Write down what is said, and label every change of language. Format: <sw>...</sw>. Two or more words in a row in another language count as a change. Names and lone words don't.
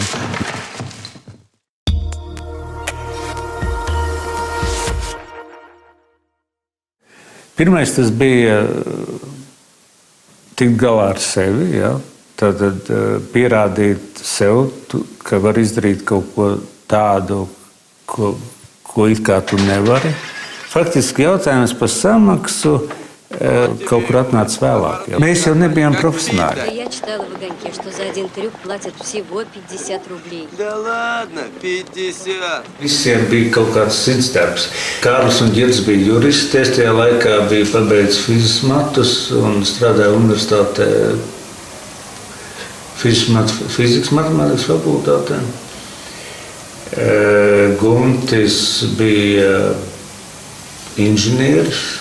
<lv>Pirmais tas bija tikt galā ar sevi, ja? Tad pierādīt sev, ka var izdarīt kaut ko tādu, ko it kā tu nevari. Faktiski jautājums par samaksu kaut kur atnāca vēlāk. Ja? Mēs jau nebijām profesionāļi.</lv> <ru>Я читала в огоньке, что за один трюк платят всего 50 рублей. Да ладно, 50.</ru> <lv>Visiem bija kaut kāds sirdsdarbs. Kārlis un Ģirds bija jurists. Es tajā laikā biju pabeidzis fizikas matus un strādāju universitātē fizikas matemātikas fakultātē. Guntis bija inženieris.</lv>